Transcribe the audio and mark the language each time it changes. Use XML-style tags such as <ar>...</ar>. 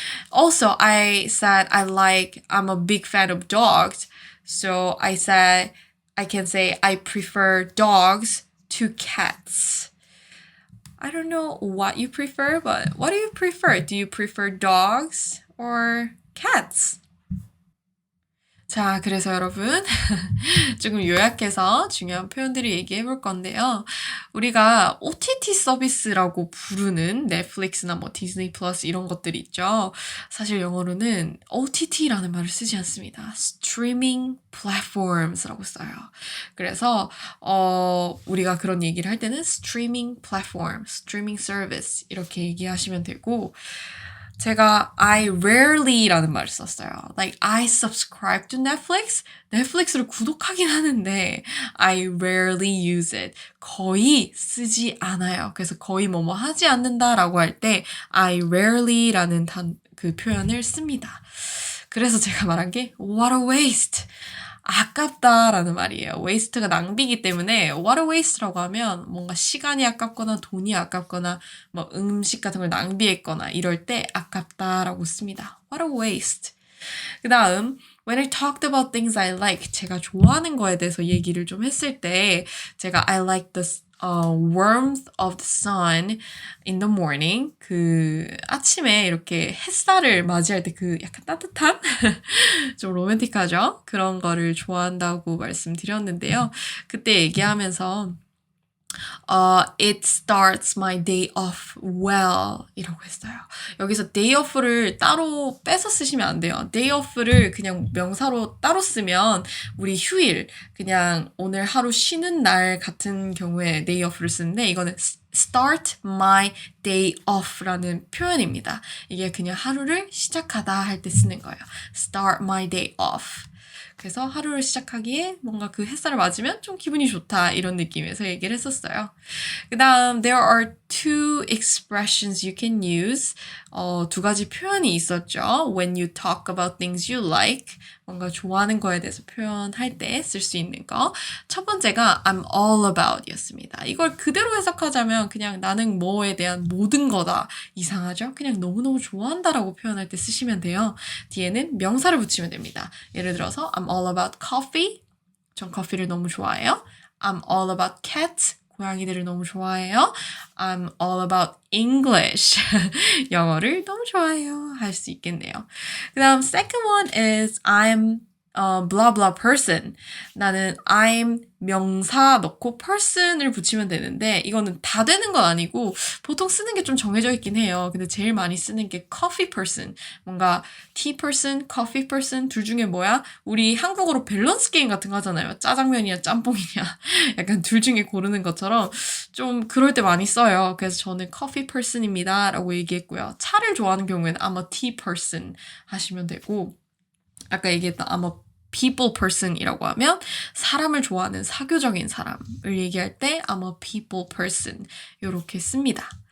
<en>Also, I said I'm a big fan of dogs. So I can say I prefer dogs to cats. I don't know what you prefer, but what do you prefer? Do you prefer dogs or cats?</en> <ko>자, 그래서 여러분, 조금 요약해서 중요한 표현들을 얘기해 볼 건데요. 우리가 OTT 서비스라고 부르는 넷플릭스나 뭐 디즈니 플러스 이런 것들 있죠. 사실 영어로는 OTT라는 말을 쓰지 않습니다. Streaming Platforms라고 써요. 그래서 우리가 그런 얘기를 할 때는 Streaming Platform, Streaming Service 이렇게 얘기하시면 되고 제가 I rarely라는 말을 썼어요.</ko> <en>Like I subscribe to Netflix.</en> <ko>넷플릭스를 구독하긴 하는데</ko> <en>I rarely use it.</en> <ko>거의 쓰지 않아요. 그래서 거의 뭐뭐 하지 않는다라고 할 때 I rarely라는 그 표현을 씁니다. 그래서 제가 말한 게</ko> <en>what a waste.</en> <ko>아깝다라는 말이에요. waste가 낭비이기 때문에</ko> <en>what a waste</en> <ko>라고 하면 뭔가 시간이 아깝거나 돈이 아깝거나 뭐 음식 같은 걸 낭비했거나 이럴 때 아깝다라고 씁니다.</ko> <en>what a waste.</en> <ko>그 다음</ko> <en>when I talked about things I like</en> <ko>제가 좋아하는 거에 대해서 얘기를 좀 했을 때 제가</ko> <en>I like the warmth of the sun in the morning.</en> <ko>그 아침에 이렇게 햇살을 맞이할 때 그 약간 따뜻한 좀 로맨틱하죠? 그런 거를 좋아한다고 말씀드렸는데요. 그때 얘기하면서</ko> <en>it starts my day off well</en> <ko>이라고 했어요. 여기서 day off를 따로 빼서 쓰시면 안 돼요. day off를 그냥 명사로 따로 쓰면 우리 휴일, 그냥 오늘 하루 쉬는 날 같은 경우에 day off를 쓰는데 이거는 start my day off라는 표현입니다. 이게 그냥 하루를 시작하다 할 때 쓰는 거예요.</ko> <en>start my day off.</en> <ko>그래서 하루를 시작하기에 뭔가 그 햇살을 맞으면 좀 기분이 좋다 이런 느낌에서 얘기를 했었어요. 그 다음</ko> <en>there are two expressions you can use.</en> <ko>두 가지 표현이 있었죠.</ko> <en>When you talk about things you like.</en> <ko>뭔가 좋아하는 거에 대해서 표현할 때 쓸 수 있는 거. 첫 번째가</ko> <en>I'm all about</en> <ko>였습니다. 이걸 그대로 해석하자면 그냥 나는 뭐에 대한 모든 거다. 이상하죠? 그냥 너무너무 좋아한다라고 표현할 때 쓰시면 돼요. 뒤에는 명사를 붙이면 됩니다.</ko> <en>예를 들어서 I'm all about coffee.</en> <ko>전 커피를 너무 좋아해요.</ko> <en>I'm all about cats.</en> <ko>고양이들을 너무 좋아해요.</ko> <en>I'm all about English.</en> <ko>영어를 너무 좋아해요. 할 수 있겠네요. 그 다음</ko> <en>second one is I'm a blah blah person. 나는 I'm</en> <ko>명사 넣고 person을 붙이면 되는데 이거는 다 되는 건 아니고 보통 쓰는 게 좀 정해져 있긴 해요. 근데 제일 많이 쓰는 게 coffee person. 뭔가 tea person, coffee person 둘 중에 뭐야? 우리 한국어로 밸런스 게임 같은 거 하잖아요. 짜장면이야, 짬뽕이냐. 약간 둘 중에 고르는 것처럼 좀 그럴 때 많이 써요. 그래서 저는 coffee person입니다 라고 얘기했고요. 차를 좋아하는 경우에는</ko> <en>I'm a tea person</en> <ko>하시면 되고 아까 얘기했던</ko> <en>I'm a people person</en> <ko>이라고 하면 사람을 좋아하는 사교적인 사람을 얘기할 때 I'm a people person 이렇게 씁니다.</ko>